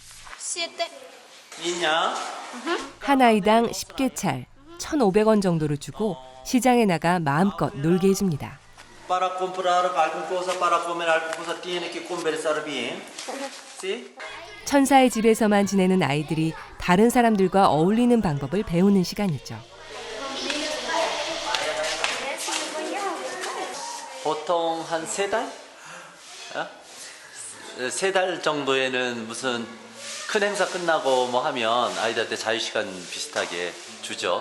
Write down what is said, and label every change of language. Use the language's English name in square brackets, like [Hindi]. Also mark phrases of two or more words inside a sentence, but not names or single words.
[Korean] 있냐? 한 아이당 10개찰, 1,500원 정도를 주고 시장에 나가 마음껏 놀게 해줍니다. [Portuguese] Para comprar alguma coisa, para comer alguma coisa, [Spanish] tiene que conversar bien. ¿Sí? [Korean] 천사의 집에서만 지내는 아이들이 다른 사람들과 어울리는 방법을 배우는 시간이죠. 보통 한 3달? 3달 정도에는 무슨 큰 행사 끝나고 뭐 하면 아이들한테 자유시간 비슷하게 주죠.